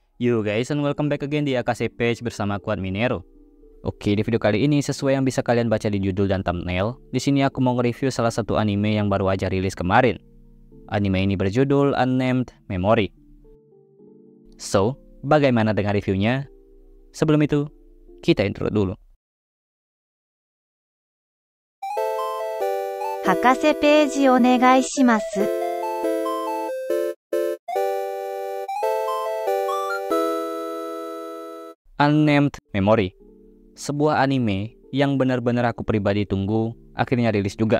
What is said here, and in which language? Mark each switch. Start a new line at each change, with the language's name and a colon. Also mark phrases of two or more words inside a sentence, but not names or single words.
English: Yo guys, and welcome back again
Indonesian: di AKC Page bersama Kuat Minero. Oke, di video kali ini sesuai yang bisa kalian baca di judul dan thumbnail, di sini aku mau nge-review salah satu anime yang baru aja rilis kemarin. Anime ini berjudul Unnamed Memory. So, bagaimana dengan reviewnya? Sebelum itu, kita intro dulu.
Japanese: 博士ページお願いします。
Indonesian: Unnamed Memory, sebuah anime yang benar-benar aku pribadi tunggu, akhirnya rilis juga.